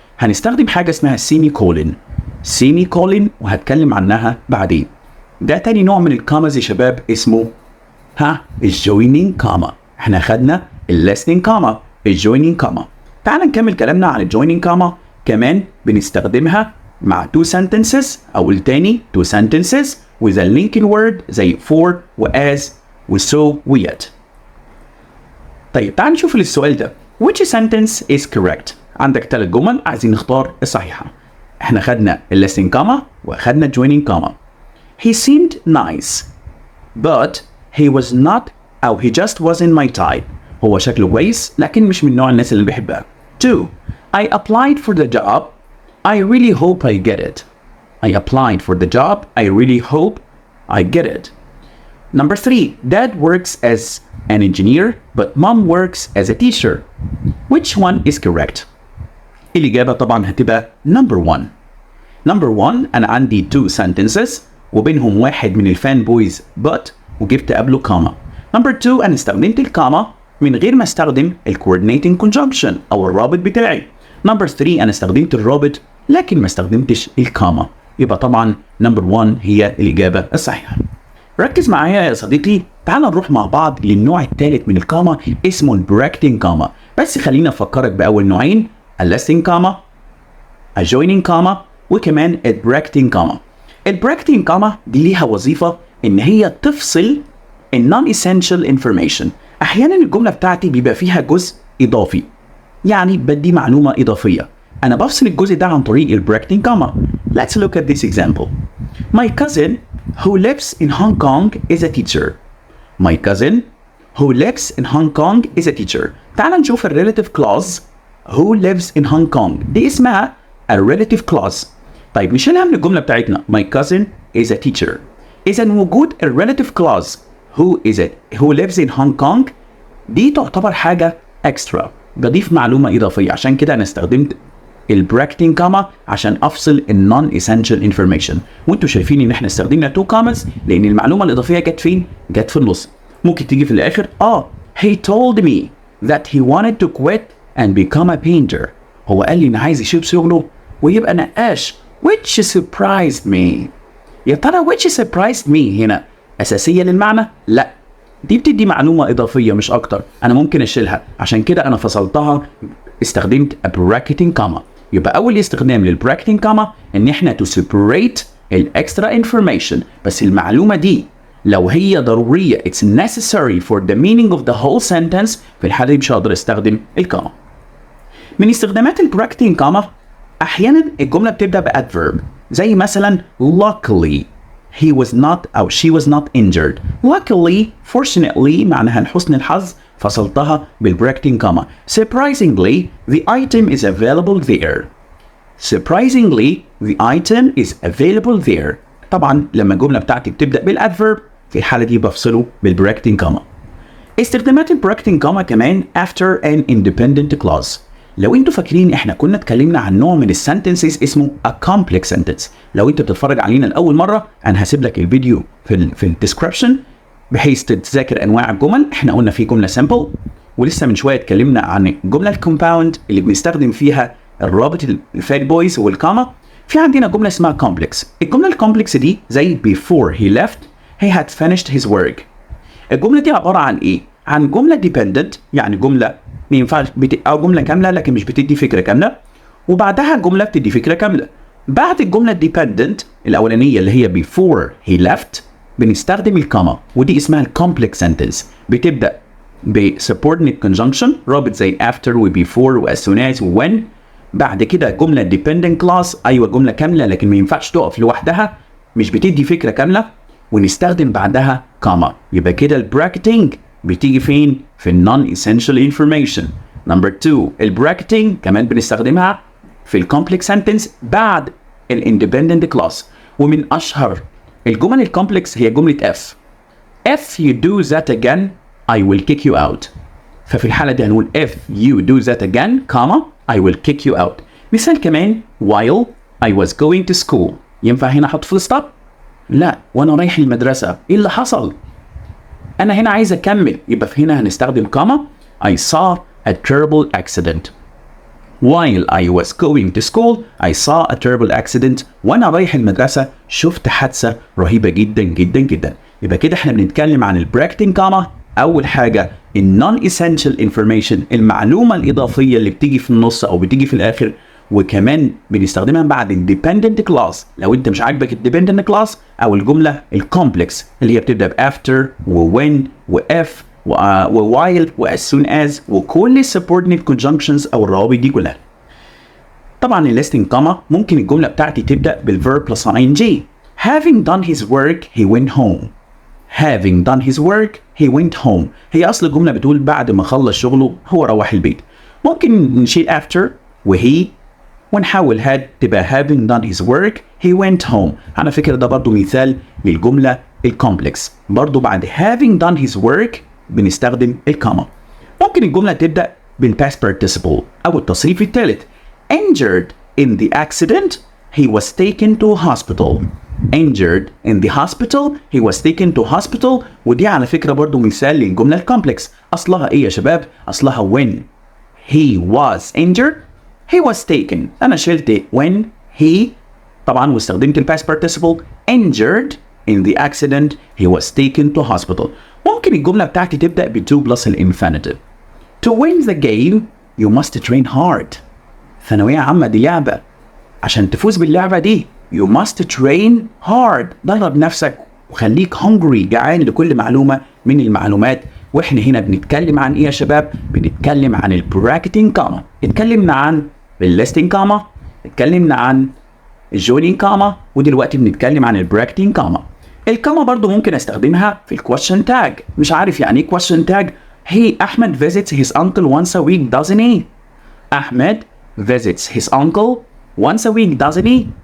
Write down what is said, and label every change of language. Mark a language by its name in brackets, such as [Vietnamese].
[Arabic] هنستخدم حاجة اسمها semicolon. semicolon وهتكلم عنها بعدين. ده تاني نوع من الكاماز يا شباب اسمه الجوينينج كاما. احنا خدنا الليسنينج كاما الجوينينج كاما. تعال نكمل كلامنا عن الجوينينج كاما. كمان بنستخدمها مع two sentences او التاني [English] two sentences with a linking word [Arabic] زي for و as و so و yet. طيب تعال نشوف السؤال ده [English] which sentence is correct. [Arabic] عندك 3 جمل عايزين نختار الصحيحة. احنا خدنا الليسنينج كاما واخدنا الجوينينج كاما. [English] He seemed nice but he was not أو he just wasn't my type. [Arabic] هو شكله كويس لكن مش من نوع الناس اللي بحبها. 2. [English] I applied for the job. I really hope I get it. I applied for the job. I really hope I get it. Number 3. Dad works as an engineer but mom works as a teacher. Which one is correct? [Arabic] الإجابة طبعا هتبقى number 1. number 1 أنا عندي 2 sentences وبينهم واحد من الفان بويز but وجبت قبله كاما. number 2 أنا استخدمت الكاما من غير ما استخدم coordinating conjunction أو الرابط بتاعي. number 3 أنا استخدمت الرابط لكن ما استخدمتش الكاما. يبقى طبعا number 1 هي الإجابة الصحيحة. ركز معايا يا صديقي، تعال نروح مع بعض للنوع الثالث من الكاما اسمه البراكتين كاما. بس خلينا أفكرك بأول نوعين، اللاستين كاما، الجوينين كاما، وكمان البراكتين كاما. البراكتين كاما دي ليها وظيفة إن هي تفصل النون essential information. أحيانا الجملة بتاعتي بيبقى فيها جزء إضافي، يعني بدي معلومة إضافية، أنا بفصل الجزء ده عن طريق البراكتين كاما. [English] Let's look at this example. My cousin who lives in Hong Kong is a teacher. My cousin who lives in Hong Kong is a teacher. [Arabic] تعال نشوف ال relative clause [English] who lives in Hong Kong [Arabic] دي اسمها [English] a relative clause. [Arabic] طيب نشيلها من الجملة بتاعتنا [English] my cousin is a teacher. [Arabic] إذا وجود ال relative clause [English] who lives in Hong Kong [Arabic] دي تعتبر حاجة extra، بضيف معلومة إضافية. عشان كده أنا استخدمت البراكتين كاما عشان افصل النون essential information. وانتوا شايفين ان احنا استخدمنا 2 كاماز لان المعلومه الاضافيه جت فين؟ جت في النص. ممكن تيجي في الاخر [English] he told me that he wanted to quit and become a painter. [Arabic] هو قال لي انه عايز يسيب شغله ويبقى نقاش [English] which surprised me. [Arabic] يا ترى [English] which surprised me [Arabic] هنا اساسيه للمعنى؟ لا، دي بتدي معلومه اضافيه مش اكتر، انا ممكن اشيلها. عشان كده انا فصلتها، استخدمت براكتين كاما. يبقى اول استخدام للبراكتين كاما ان احنا [English] to separate [Arabic] الاكسترا information. بس المعلومه دي لو هي ضروريه [English] it's necessary for the meaning of the whole sentence، [Arabic] في الحاله دي مش هقدر استخدم الكاما. من استخدامات البراكتين كاما احيانا الجمله بتبدا بادفيرب، زي مثلا [English] luckily he was not [Arabic] أو [English] she was not injured. [Arabic] luckily fortunately معناها لحسن الحظ، فصلتها بالبراكتين كاما. [English] surprisingly the item is available there. surprisingly the item is available there. [Arabic] طبعا لما الجملة بتاعتي بتبدأ بالادفيرب في الحالة دي بفصله بالبراكتين كاما. استخدامات البراكتين كاما كمان [English] after an independent clause. [Arabic] لو انتوا فاكرين احنا كنا اتكلمنا عن نوع من السنتنسز اسمه [English] a complex sentence. [Arabic] لو انت بتتفرج علينا لاول مره انا هسيب لك الفيديو في الديسكربشن بحيث تتذاكر انواع الجمل. احنا قلنا في جمله simple، ولسه من شويه اتكلمنا عن الجمله الكومباوند اللي بنستخدم فيها الرابط الفاد بويز والكاما. في عندنا جمله اسمها complex. الجمله الكومبلكس دي زي [English] before he left he had finished his work. [Arabic] الجمله دي عباره عن ايه؟ عن جمله dependent، يعني جمله ما ينفعش او جمله كامله لكن مش بتدي فكره كامله، وبعدها جمله بتدي فكره كامله. بعد الجمله dependent الاولانيه اللي هي [English] before he left [Arabic] بنستخدم الكاما، ودي اسمها الكومبلكس sentence. بتبدا بsubordinate conjunction رابط زي after و before و [English] as soon as [Arabic] و when. بعد كده جمله dependent clause، ايوه جمله كامله لكن ما ينفعش تقف لوحدها، مش بتدي فكره كامله، ونستخدم بعدها كاما. يبقى كده البراكتنج بتيجي فين؟ في النون essential information. نمبر 2 البراكتنج كمان بنستخدمها في الكومبلكس سنتنس بعد الاندبندنت كلاس. ومن اشهر الجمل الكومبلكس هي جمله [English] if you do that again I will kick you out. [Arabic] ففي الحاله دي هنقول [English] if you do that again comma I will kick you out. [Arabic] مثال كمان [English] while I was going to school. [Arabic] ينفع هنا احط فول ستوب؟ لا، وانا رايح المدرسه ايه اللي حصل؟ أنا هنا عايز أكمل، يبقى في هنا هنستخدم كاما. [English] I saw a terrible accident. While I was going to school I saw a terrible accident. [Arabic] وأنا رايح المدرسة شفت حادثة رهيبة جدا جدا جدا. يبقى كده احنا بنتكلم عن البراكتين كاما. أول حاجة النون essential information، المعلومة الإضافية اللي بتيجي في النص أو بتيجي في الآخر، وكمان بنستخدمها بعد الديبندنت كلاس لو انت مش عاجبك الديبندنت كلاس، او الجمله الكومبلكس اللي هي بتبدا بافتر ووين واف ووايل واس سون از وكل السبوردينيت كونجنكشنز او الروابط دي كلها. طبعا الليستنج كاما ممكن الجمله بتاعتي تبدا بالفيرب بلس ing. [English] having done his work he went home. having done his work he went home. [Arabic] هي اصل الجمله بتقول بعد ما خلص شغله هو روح البيت. ممكن نشيل [English] after [Arabic] وهي ونحاول [English] had تبقى having done his work he went home. [Arabic] على فكرة ده برضو مثال للجملة الكومبلكس. برضو بعد [English] having done his work [Arabic] بنستخدم الكاما. ممكن الجملة تبدأ بالpast participle أو التصريف الثالث. [English] injured in the accident he was taken to hospital. injured in the hospital he was taken to hospital. [Arabic] ودي على فكرة برضو مثال للجملة الكومبلكس. أصلها إيه يا شباب؟ أصلها [English] when he was injured he was taken. [Arabic] أنا شلت [English] when he [Arabic] طبعا واستخدمت ال [English] past participle injured in the accident he was taken to hospital. [Arabic] ممكن الجملة بتاعتي تبدأ ب to plus الانفينيتيف. [English] To win the game you must train hard. [Arabic] ثانوية عامة دي لعبة، عشان تفوز باللعبة دي [English] you must train hard. [Arabic] درب نفسك وخليك hungry جعان لكل معلومة من المعلومات. واحنا هنا بنتكلم عن ايه يا شباب؟ بنتكلم عن البراكتنج كاما. اتكلمنا عن الليستنج كاما، اتكلمنا عن الجوينينج كاما، ودلوقتي بنتكلم عن البراكتنج كاما. الكاما برضو ممكن استخدمها في الكويشن تاج. مش عارف يعني ايه كويشن تاج؟ [English] Hey Ahmed visits his uncle once a week doesn't he? Ahmed visits his uncle once a week doesn't he?